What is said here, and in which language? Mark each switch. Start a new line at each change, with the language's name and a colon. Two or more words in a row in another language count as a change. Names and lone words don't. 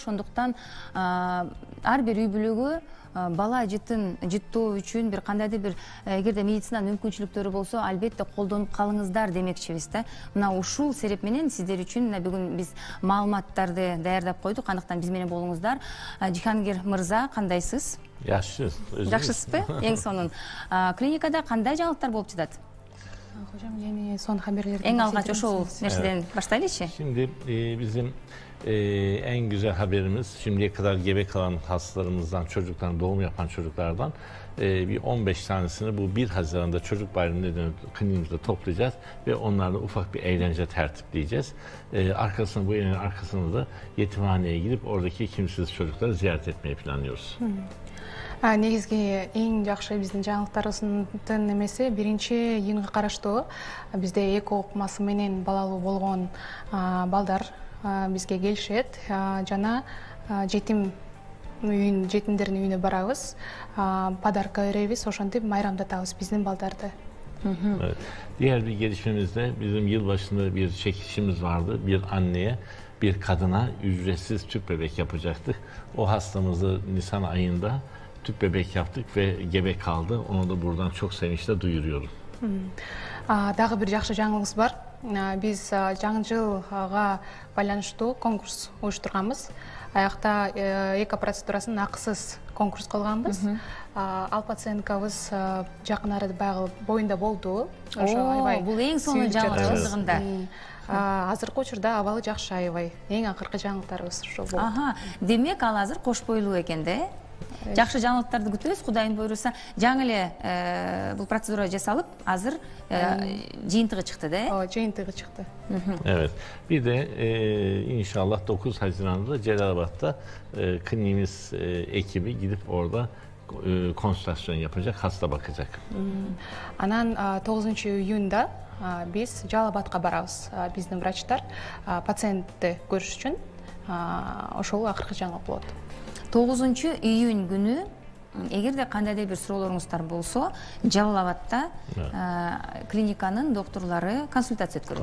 Kyrgyz: Ошондуктан ар бир үй бүлөгө бала жыттоо үчүн бир кандайдыр бир эгерде медицинанын мүмкүнчүлүктөрү болсо, албетте колдонуп калыңыздар демекчибиз да. Мына ушул себеп менен сиздер үчүн бүгүн биз маалыматтарды даярдап койдук. Андыктан биз менен болуңуздар. Жихангир мырза, кандайсыз? Жакшысызбы? Эң сонун. Клиникада кандай жаңылыктар болуп жатат?
Turkish: Hocam yeni son haberleri.
Kyrgyz: Эң алгач ошол нерседен баштайлычы?
Turkish: Şimdi bizim en güzel haberimiz şimdiye kadar gebe kalan hastalarımızdan, çocuklardan, doğum yapan çocuklardan bir 15 tanesini bu 1 Haziran'da çocuk bayramı nedeniyle kliniğimizde toplayacağız ve onlarla ufak bir eğlence tertipleyeceğiz. Bu eğlencenin arkasında da yetimhaneye gidip oradaki kimsesiz çocukları ziyaret etmeyi planlıyoruz.
Kyrgyz: Негизги эң жакшы биздин жаңылыктарыбыздын немеси 1-июнга караштуу бизде эко укмасы менен балалуу болгон балдар бизге келишет жана жетимдердин үйүнө барабыз, подарка беребиз, ошентип майрамдатабыз биздин балдарды.
Turkish: Evet. Diğer bir gelişmemizde bizim yılbaşında bir çekilişimiz vardı. Bir anneye, bir kadına ücretsiz tüp bebek yapacaktık. O hastamızı Nisan ayında tüp bebek yaptık ve gebe kaldı. Onu da buradan çok sevinçle duyuruyorum.
Kyrgyz: Дагы бир жакшы жаңылыгыбыз бар. Биз жаңы жылга байланыштуу конкурс уюштурганбыз. Аякта эко процедурасынын акысыз конкурс кылганбыз. Ал пациенткабыз жакын арада баягы боюнда болду. Ошо аябай. Бул эң сонун жаңылыгында. Азыркы учурда абалы жакшы аябай. Эң акыркы жаңылыктарыбыз ошол болду. Демек ал азыр кош бойлуу экен да. Жакшы жаңылыктарды күтөбүз, Кудайым буйруса. Жаңы эле бул процедура жасалып, азыр жыйынтыгы чыкты да? Ооба, жыйынтыгы чыкты.
Turkish: Evet. Bir de inşallah 9 Haziran'da Celalabad'da kliniğimiz ekibi gidip orada konsültasyon yapacak, hasta bakacak.
Kyrgyz: Анан 9 июнда биз Жалалабадка барабыз. Биздин врачтар пациентти көрүш үчүн ошол акыркы жаңылык болот. 9 июнь күнү эгерде кандайдыр бир суроолоруңуздар болсо, Жалалабадта клиниканын докторлору консультация өткөрөт.